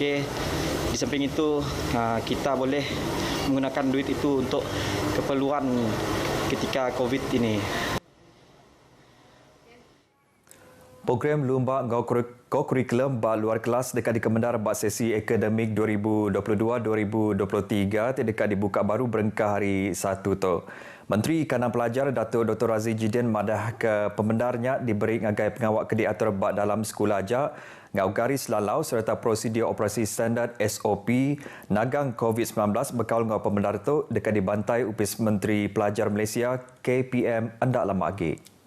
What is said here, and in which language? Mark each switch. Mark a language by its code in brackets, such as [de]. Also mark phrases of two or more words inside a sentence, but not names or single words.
[ms] Di samping itu, kita boleh menggunakan duit itu untuk keperluan ketika COVID ini. [iba] Program Lumba Kurikulum Bak Luar Kelas dekat di Kemendar Bak Sesi Akademik 2022-2023 dekat dibuka baru berengkah hari 1 tu. Menteri Kanan Pelajar Datuk Dr. Razzie Jidin madah ke pemendarnya diberi ngagai pengawak kedi atur bak dalam sekolah ajak ngau garis lalau serta prosedur operasi standard SOP nagang COVID-19 bekal ngau pemendar tu dekat dibantai Upis Menteri Pelajar Malaysia KPM andak lama lagi.